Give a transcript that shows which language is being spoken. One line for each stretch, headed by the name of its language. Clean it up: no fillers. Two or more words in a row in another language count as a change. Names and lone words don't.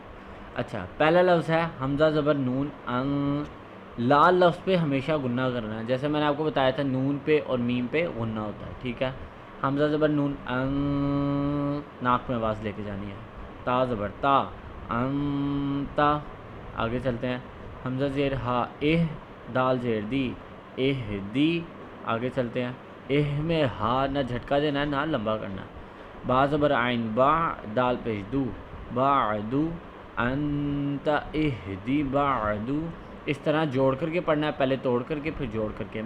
Urdu: اچھا، پہلا لفظ ہے حمزہ زبر نون ان۔ لال لفظ پہ ہمیشہ غنہ کرنا ہے، جیسے میں نے آپ کو بتایا تھا نون پہ اور میم پہ غنہ ہوتا ہے، ٹھیک ہے۔ حمزہ زبر نون ان، ناک میں آواز لے کے جانی ہے۔ تا زبر تا انتا، آگے چلتے ہیں۔ حمزہ زیر ہا اہ، دال زیر دی اہ دی، آگے چلتے ہیں۔ اہ میں ہا نہ جھٹکا دینا ہے نہ لمبا کرنا ہے۔ با زبر عین با، دال پیش دو بعدو،
Arabic: انت اہدی بعدو،
Urdu: اس طرح جوڑ کر کے پڑھنا ہے، پہلے توڑ کر کے پھر جوڑ کر کے۔